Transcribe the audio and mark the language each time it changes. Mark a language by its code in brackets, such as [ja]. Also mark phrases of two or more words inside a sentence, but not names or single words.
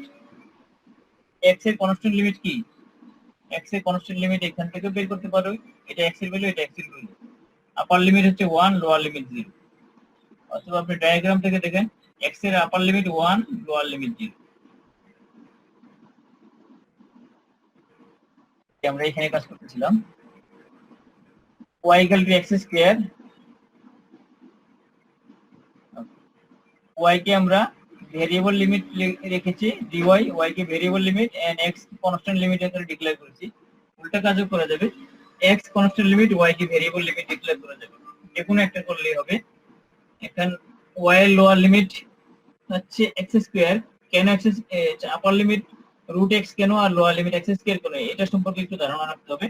[bn] x এর [en] constant limit [bn] কি, x এর [en] constant limit [bn] এখান থেকে বের করতে পারো, এটা x এর ভ্যালু, এটা x এর ভ্যালু। [en] upper limit [bn] হচ্ছে 1, [en] lower limit [bn] 0। অথবা আপনি ডায়াগ্রাম থেকে দেখেন x এর [en] upper limit [bn] 1, [en] lower limit [bn] 0। আমরা এখানে কাজ করতেছিলাম y = x², y কে আমরা [en] variable limit [bn] রেখেছি dy, y কে [en] variable limit and x constant limit [bn] হিসেবে ডিক্লেয়ার করেছি। উল্টা কাজও করা যাবে, [en] x constant limit [bn] y কে [en] variable limit [bn] ডিক্লেয়ার করা যাবে, যে কোনো একটা করলেই হবে। এখন y এর [en] lower limit [bn] হচ্ছে [en] x square, [bn] কেন [en] x upper limit root x [bn] কেন আর [en] lower limit x square [bn] কেন, এটা সম্পর্কে একটু ধারণা রাখতে হবে।